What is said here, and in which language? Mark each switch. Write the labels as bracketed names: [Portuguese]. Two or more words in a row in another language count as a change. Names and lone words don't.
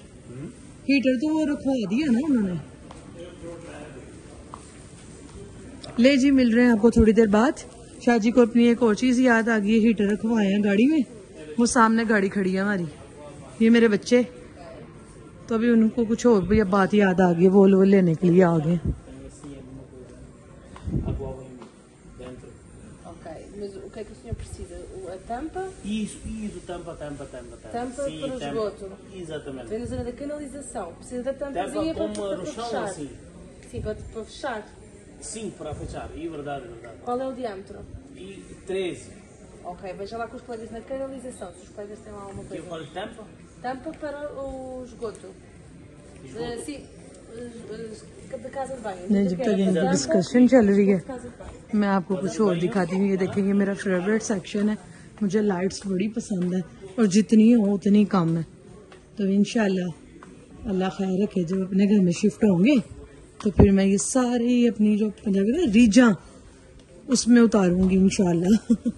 [Urdu] ہیٹر تو وہ رکھوا دیا نا انہوں نے۔ لے جی، مل رہے ہیں آپ کو تھوڑی دیر بعد. شاہ جی کو اپنی ایک اور چیز یاد آ گئی ہے، ہیٹر رکھوائے ہیں گاڑی میں، وہ سامنے گاڑی کھڑی ہے ہماری، یہ میرے بچے، تو ابھی ان کو کچھ اور بھی اب بات یاد آ گئی، وہ لینے کے لیے آ گئے. [Portuguese] Mas o que é que o senhor precisa? A tampa? Isso, tampa. Tampa para o esgoto. Exatamente. Vem na zona da canalização. Precisa da tampazinha para fechar. Assim. Sim, para fechar. Sim, para fechar. E verdade. Qual é o diâmetro? E 13. Ok, veja lá com os colegas na canalização, se os colegas têm lá alguma Que eu coisa. falo tampa? Tampa para o esgoto. Sim, da casa de banho. [Urdu] نہیں، جب تک یہ ڈسکشن چل رہی ہے [Portuguese] Casa de banho. [Urdu] میں آپ کو کچھ اور دکھاتی ہوں۔ یہ دیکھیں گے میرا [English] favorite section [Urdu] ہے، مجھے لائٹس بڑی پسند ہے اور جتنی ہو اتنی کم ہے. تو ان شاءاللہ اللہ خیر رکھے، جب اپنے گھر میں شفٹ ہوں گے تو پھر میں یہ ساری اپنی جو پنجابی نا ریجھاں اس میں اتاروں گی ان شاءاللہ.